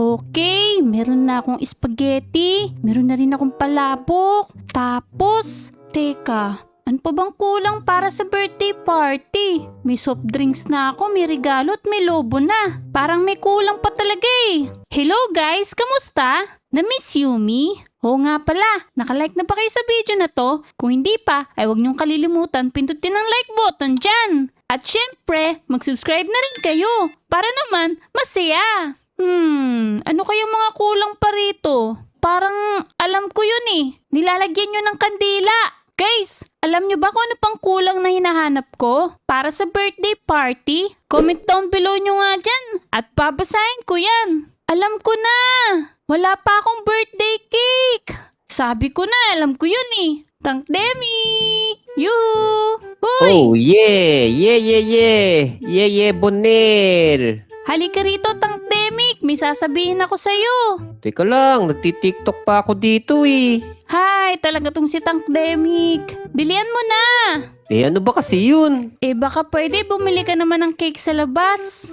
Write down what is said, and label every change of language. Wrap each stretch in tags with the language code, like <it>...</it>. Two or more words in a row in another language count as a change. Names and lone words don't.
<tl>Okay, meron na akong spaghetti. Meron na rin akong palabok. Tapos, teka, ano pa bang kulang para sa birthday party? May</tl> <en>soft drinks</en> <tl>na ako, may regalo at may lobo na. Parang may kulang pa talaga eh. Hello guys, kamusta? Na-</tl> <en>miss you</en> <tl>me? Oo nga pala, nakalike na ba kayo sa video na to? Kung hindi pa, ay huwag niyong kalilimutan pindutin ang</tl> <en>like button</en> <tl>dyan. At syempre, mag-subscribe na rin kayo para naman masaya. Ano kayang mga kulang pa rito? Parang alam ko yun eh. Nilalagyan nyo ng kandila. Guys, alam nyo ba kung ano pang kulang na hinahanap ko para sa birthday party?</tl> <en>Comment down below</en> <tl>nyo nga dyan at babasahin ko yan. Alam ko na! Wala pa akong birthday cake! Sabi ko na, alam ko yun eh. Tankdemic! Yoo! Hoy!</tl> <en>Oh, yeah! Yeah, yeah, yeah! Yeah, yeah,</en> <tl>Bonel! Halika rito, Tankdemic! May sasabihin ako sa'yo. Teka lang, nagtitiktok pa ako dito eh. Hi, talaga tong si Tankdemic. Bilian mo na! Ano ba kasi yun? Baka pwede bumili ka naman ng cake sa labas.</tl>